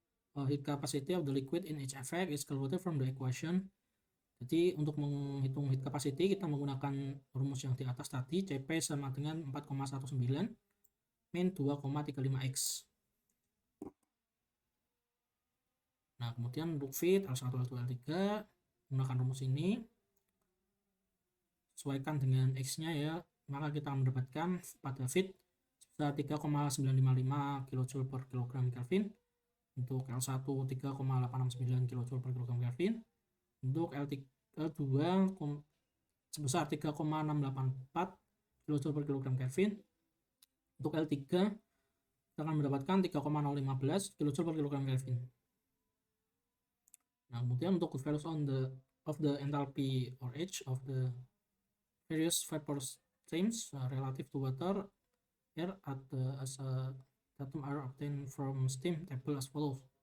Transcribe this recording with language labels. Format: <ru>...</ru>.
<en>Heat capacity of the liquid in each effect is calculated from the equation.</en> <id>Jadi untuk menghitung heat capacity kita menggunakan rumus yang di atas tadi, Cp sama dengan 4,19 min 2,35x. Nah, kemudian untuk feed L1, L2, L3 menggunakan rumus ini sesuaikan dengan x-nya ya, maka kita mendapatkan pada feed sebesar 3,955 kJ per kilogram Kelvin, untuk L1 3,869 kJ per kilogram Kelvin, untuk L2 sebesar 3,684 kJ per kilogram Kelvin, untuk L3 kita akan mendapatkan 3,015 kJ per kilogram Kelvin. Nah, kemudian untuk</id> <en>values of the enthalpy or H of the various vapor streams relative to water air at as a datum are obtained from steam table as follows.</en>